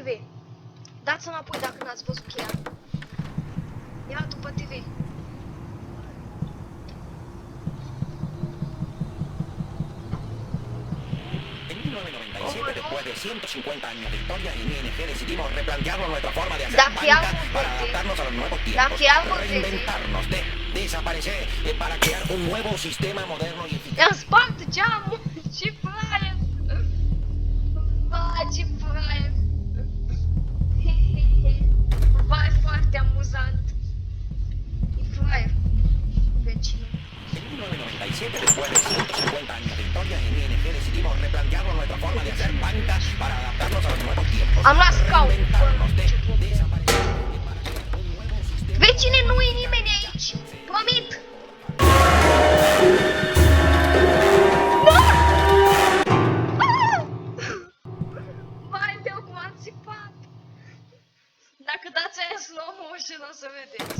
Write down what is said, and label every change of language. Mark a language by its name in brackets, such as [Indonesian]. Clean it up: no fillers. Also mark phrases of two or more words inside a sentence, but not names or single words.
[Romanian] Dați înapoi dacă n-ați văzut cheia. Era după TV. [Spanish] En 1997, después de 150 años de historia, en ING decidimos replantearnos nuestra forma de hacer [Romanian] Dacă iau [Spanish] banca para [Romanian] verde. [Spanish] adaptarnos a los nuevos [Romanian] Dacă [Spanish] tiempos, [Romanian] iau verde. [Spanish] reinventarnos, desaparecer para crear un nuevo sistema moderno y eficaz. [Romanian] I-am spart geamul! Ce fraier! Vai, ce fraier! Vai, foarte amuzant! E fraier! Vecinul. [Spanish] En 1997, después de 150 años de historia, en ING decidimos replantearnos nuestra forma de hacer banca para adaptarnos a los nuevos tiempos, [Romanian] Am luat scaun. [Spanish] reinventarnos, [Romanian] Ce problemă. [Spanish] desaparecer para crear un nuevo sistema. [Romanian] Vecine, nu e nimeni aici! Promit! Vai, Deu, cum am țipat! Dacă dați aia [English] slow motion [Romanian] o să vedeți.